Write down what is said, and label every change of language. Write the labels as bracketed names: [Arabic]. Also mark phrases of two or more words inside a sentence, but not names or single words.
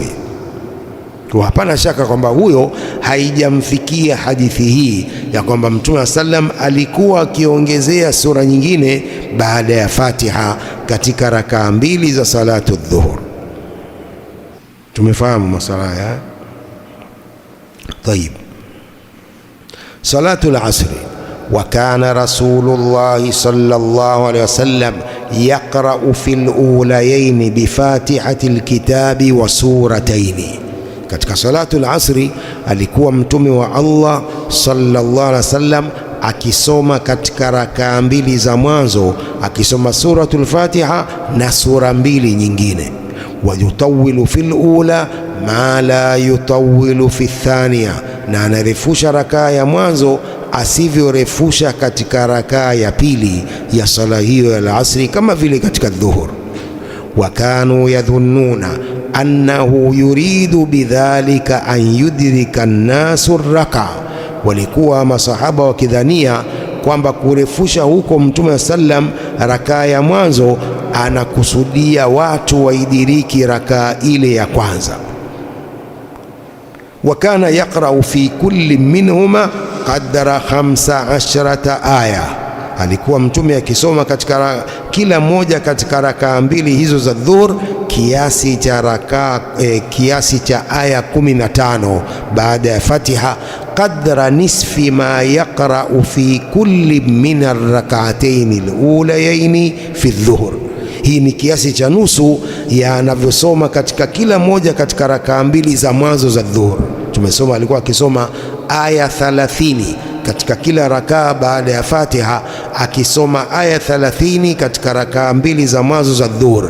[Swahili] Kwa hapana shaka kwamba huyo haijamfikia hadithi hii ya kwamba Mtume sallam alikuwa akiongezea sura nyingine baada ya Fatiha katika rakaa mbili za [Arabic] صلاة الظهر. [Swahili] Tumefahamu masala haya? Tayib. [Arabic] صلاة العصر. وكان رسول الله صلى الله عليه وسلم يقرأ في الأوليين بفاتحة الكتاب وسورتين. [Swahili] Katika [Arabic] صلاة العصر [Swahili] alikuwa Mtume wa Allah [Arabic] صلى الله عليه وسلم [Swahili] akisoma katika rakaa mbili za mwanzo akisoma suratul Fatiha na sura mbili nyingine. [Arabic] ويطول في الأولى ما لا يطول في الثانية, [Swahili] na anarefusha rakaa ya mwanzo asivyorefusha katika rakaa ya pili ya sala hiyo ya al-asri, kama vile katika dhuhur. [Arabic] وكانوا يظنون أنه يريد بذلك أن يدرك الناس الركعة, [Swahili] walikuwa masahaba wakidhania kwamba kurefusha huko Mtume sallam rakaa ya mwanzo anakusudia watu waidiriki rakaa ile ya kwanza. [Arabic] وكان يقرأ في كل منهما قدر 15 آية, [Swahili] alikuwa Mtume akisoma katika kila moja katika rakaa mbili hizo za dhuhur kiasi cha aya 15 baada ya Fatiha, [Arabic] قدر نصف ما يقرأ في كل من الركعتين الأوليين في الظهر. [Swahili] Hii ni kiasi cha nusu ya anavyosoma katika kila moja katika rakaa mbili za mwanzo za dhuhur. Tumesoma alikuwa akisoma aya 30 katika kila rakaa baada ya Fatiha, akisoma aya 30 katika rakaa mbili za mwanzo za dhuhur.